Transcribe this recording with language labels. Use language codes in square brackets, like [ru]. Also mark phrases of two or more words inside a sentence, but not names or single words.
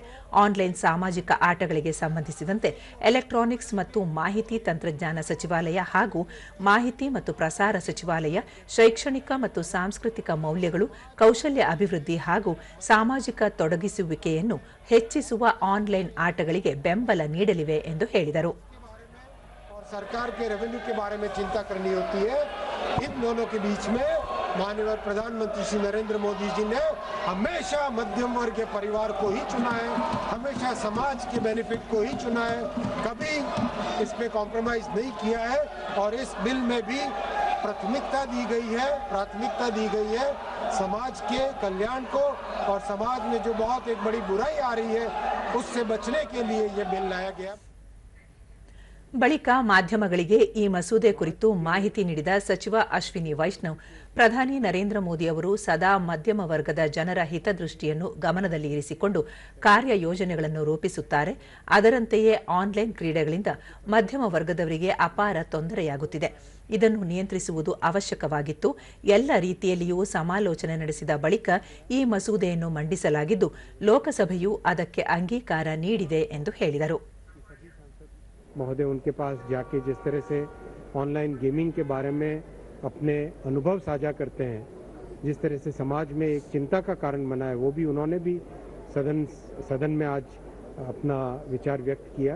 [kn] ಆನ್ಲೈನ್ ಸಾಮಾಜಿಕ ಆಟಗಳಿಗೆ ಸಂಬಂಧಿಸಿದಂತೆ ಎಲೆಕ್ಟ್ರಾನಿಕ್ಸ್ ಮತ್ತು ಮಾಹಿತಿ ತಂತ್ರಜ್ಞಾನ ಸಚಿವಾಲಯ ಹಾಗೂ ಮಾಹಿತಿ ಮತ್ತು ಪ್ರಸಾರ ಸಚಿವಾಲಯ ಶೈಕ್ಷಣಿಕ ಮತ್ತು ಸಾಂಸ್ಕೃತಿಕ ಮೌಲ್ಯಗಳು, ಕೌಶಲ್ಯ ಅಭಿವೃದ್ಧಿ ಹಾಗೂ ಸಾಮಾಜಿಕ ತೊಡಗಿಸುವಿಕೆಯನ್ನು ಹೆಚ್ಚಿಸುವ ಆನ್ಲೈನ್ ಆಟಗಳಿಗೆ ಬೆಂಬಲ ನೀಡಲಿವೆ ಎಂದು ಹೇಳಿದರು. [hi] सरकार के रेवेन्यू के बारे में चिंता करनी होती है. इन दोनों के बीच में माननीय प्रधानमंत्री श्री नरेंद्र मोदी जी ने हमेशा मध्यम वर्ग के परिवार को ही चुना है, हमेशा समाज के बेनिफिट को ही चुना है, कभी इसमें कॉम्प्रोमाइज नहीं किया है. और इस बिल में भी प्राथमिकता दी गई है समाज के कल्याण को, और समाज में जो बहुत एक बड़ी बुराई आ रही है उससे बचने के लिए ये बिल लाया गया. [kn] ಬಳಿಕ ಮಾಧ್ಯಮಗಳಿಗೆ ಈ ಮಸೂದೆ ಕುರಿತು ಮಾಹಿತಿ ನೀಡಿದ ಸಚಿವ ಅಶ್ವಿನಿ ವೈಷ್ಣವ್, ಪ್ರಧಾನಿ ನರೇಂದ್ರ ಮೋದಿ ಅವರು ಸದಾ ಮಧ್ಯಮ ವರ್ಗದ ಜನರ ಹಿತದೃಷ್ಟಿಯನ್ನು ಗಮನದಲ್ಲಿ ಇರಿಸಿಕೊಂಡು ಕಾರ್ಯಯೋಜನೆಗಳನ್ನು ರೂಪಿಸುತ್ತಾರೆ. ಅದರಂತೆಯೇ ಆನ್ಲೈನ್ ಕ್ರೀಡೆಗಳಿಂದ ಮಧ್ಯಮ ವರ್ಗದವರಿಗೆ ಅಪಾರ ತೊಂದರೆಯಾಗುತ್ತಿದೆ. ಇದನ್ನು ನಿಯಂತ್ರಿಸುವುದು ಅವಶ್ಯಕವಾಗಿತ್ತು. ಎಲ್ಲ ರೀತಿಯಲ್ಲಿಯೂ ಸಮಾಲೋಚನೆ ನಡೆಸಿದ ಬಳಿಕ ಈ ಮಸೂದೆಯನ್ನು ಮಂಡಿಸಲಾಗಿದ್ದು, ಲೋಕಸಭೆಯು ಅದಕ್ಕೆ ಅಂಗೀಕಾರ ನೀಡಿದೆ ಎಂದು ಹೇಳಿದರು. [hi] महोदय उनके पास जाके जिस तरह से ऑनलाइन गेमिंग के बारे में अपने अनुभव साझा करते हैं, जिस तरह से समाज में एक चिंता का कारण बना है, वो भी उन्होंने भी सदन में आज अपना विचार व्यक्त किया.